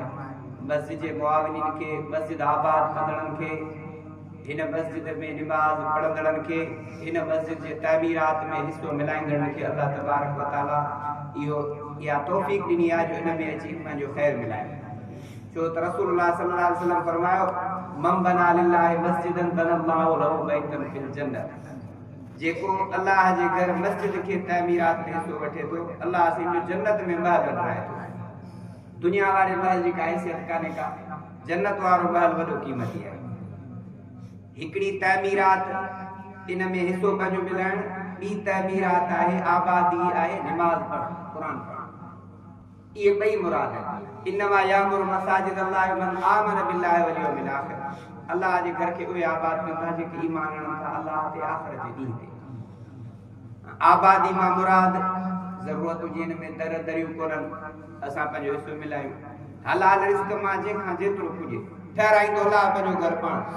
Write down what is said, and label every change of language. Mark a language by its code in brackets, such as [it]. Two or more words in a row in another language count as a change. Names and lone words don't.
[sd] मस्जिद जे मुआविनीन खे, मस्जिद आबाद कंदड़नि खे, हिन मस्जिद में निमाज़ पढ़ंदड़नि खे, हिन मस्जिद जे तामीरात में हिस्सो मिलाईंदड़नि खे [ar] الله تبارك وتعالى [sd] इहा तौफ़ीक़ ॾिनी आहे जो इन में अची पंहिंजो ख़ैर मिलाए। छो त [ar] رسول الله صلى الله عليه وسلم फरमायो, من بنى لله مسجدا بنى الله له بيتا في الجنة. [sd] जेको अल्लाह जे घर मस्जिद के तामीरात में हिस्सो वठे तो, अल्लाह से जो जन्नत में महल बनाए तो। दुनिया वाले महल जी का हैसियत काने का, जन्नत वारो महल वॾो क़ीमती आहे। हिकड़ी तामीरात इन में हिस्सो पंहिंजो मिलाइण, ॿी तामीरात आहे आबादी आहे निमाज़ पढ़ क़ुरान पढ़। ये ॿई मुराद है। [ar] إنما يعمر مساجد الله من آمن بالله واليوم الآخر. [sd] अल्लाह जे घर के उहे आबाद कंदा जेके ईमान आणनि था अल्लाह ते आख़िरत जे ॾींहं ते। आबादी मां मुराद ज़रूरत हुजे हिन में दर दरियूं कोन्हनि, असां पंहिंजो हिस्सो मिलायूं। हलाल रिज़्क़ मां जंहिंखां जेतिरो पुॼे ठहिराईंदो अल्लाह पंहिंजो घर पाण।